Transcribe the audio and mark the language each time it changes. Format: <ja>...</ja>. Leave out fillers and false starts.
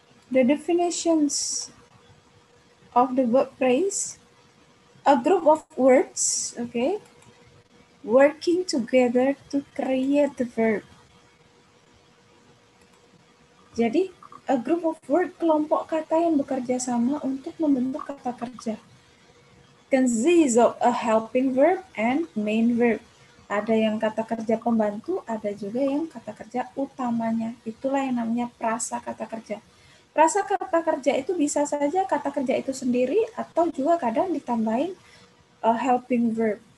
<en>The definitions of the verb phrase, a group of words, okay, working together to create the verb.</en> <id>Jadi,</id> <en>a group of word,</en> <id>kelompok kata yang bekerja sama untuk membentuk kata kerja.</id> <en>Consists of a helping verb and main verb.</en> <id>Ada yang kata kerja pembantu, ada juga yang kata kerja utamanya. Itulah yang namanya prasa kata kerja. Prasa kata kerja itu bisa saja kata kerja itu sendiri atau juga kadang ditambahin</id> <en>a helping verb.</en>